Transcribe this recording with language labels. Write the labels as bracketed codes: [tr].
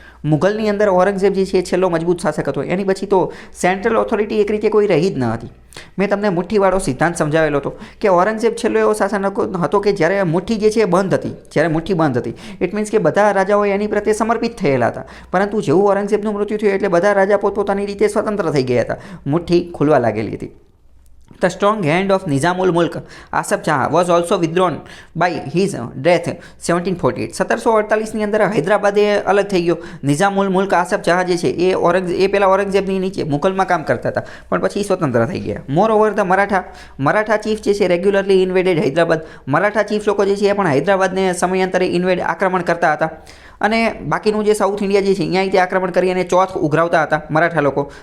[gu] મુઘલની અંદર ઔરંગઝેબ જે છે એ છેલ્લો મજબૂત શાસક હતો. એની પછી તો સેન્ટ્રલ ઓથોરિટી એક રીતે કોઈ રહી જ ન હતી. મેં તમને મુઠ્ઠીવાળો સિદ્ધાંત સમજાવેલો હતો કે ઔરંગઝેબ છેલ્લો એવો શાસક હતો કે જ્યારે મુઠ્ઠી જે છે એ બંધ હતી. જ્યારે મુઠ્ઠી બંધ હતી [en] it means [gu] કે બધા રાજાઓ એની પ્રત્યે સમર્પિત થયેલા હતા. પરંતુ જેવું ઔરંગઝેબનું મૃત્યુ થયું એટલે બધા રાજા પોતપોતાની રીતે સ્વતંત્ર થઈ ગયા હતા. મુઠ્ઠી ખુલવા લાગેલી હતી. [en] The strong hand of Nizamul Mulk Asaf Jah was also withdrawn by his death 1748. [gu] 1748ની અંદર હૈદરાબાદ એ અલગ થઈ ગયો. નિઝામુલ મુલ્ક આસફ જહાં જે છે એ પહેલાં ઔરંગઝેબની નીચે મુઘલમાં કામ કરતા હતા, પણ પછી સ્વતંત્ર થઈ ગયા. [en] moreover the Maratha chief [gu] જે છે [en] Regularly invaded Hyderabad. [gu] મરાઠા ચીફ લોકો જે છે એ પણ હૈદરાબાદને સમયાંતરે આક્રમણ કરતા હતા. અને બાકીનું જે સાઉથ ઇન્ડિયા જે છે અહીંયા તે આક્રમણ કરી અને ચોથ ઉઘરાવતા હતા મરાઠા લોકો.